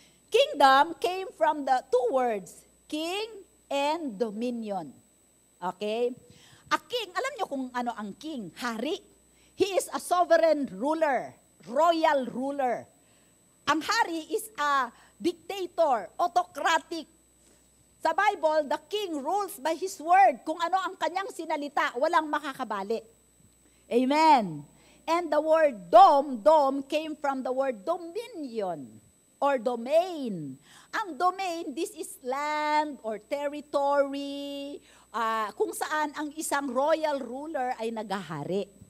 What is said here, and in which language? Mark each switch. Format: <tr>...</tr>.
<en>Kingdom came from the two words, king and dominion. Okay? A king,</en> <tl>alam nyo kung ano ang king?</tl> <en>Hari. He is a sovereign ruler. Royal ruler.</en> <tl>Ang hari</tl> <en>is a dictator, autocratic. Sa Bible, the king rules by his word.</en> <tl>Kung ano ang kanyang sinalita, walang makakabali.</tl> <en>Amen. And the word dom came from the word dominion or domain.</en> <tl>Ang domain,</tl> <en>this is land or territory,</en> <tl>kung saan ang isang royal ruler ay naghahari.</tl>